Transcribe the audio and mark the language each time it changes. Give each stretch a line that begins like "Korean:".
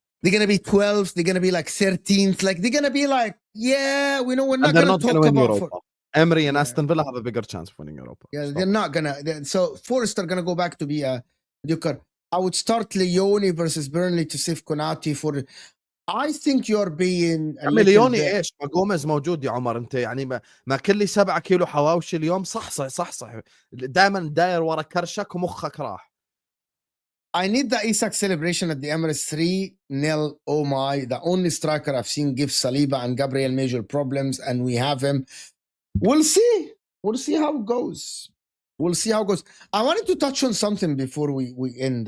English: They're gonna be 12th. They're gonna be like 13th. Like they're gonna be like, yeah, we know we're not gonna talk about Europa. Emery and Aston Villa have a bigger chance of winning Europa. Yeah, they're not gonna. So Forest are gonna go back to be a mediocre. I would start Leone versus Burnley to save Konate for. I think you're being
Arabic: ليوني ايش ما جوميز موجود يا عمر انت يعني ما كل 7 كيلو حواوشي اليوم صح دائما داير ورا كرشك ومخك راح.
English: I need the Isak celebration at the Emirates 3-0. Oh my, the only striker I've seen give Saliba and Gabriel major problems and we have him. We'll see how it goes. I wanted to touch on something before we end.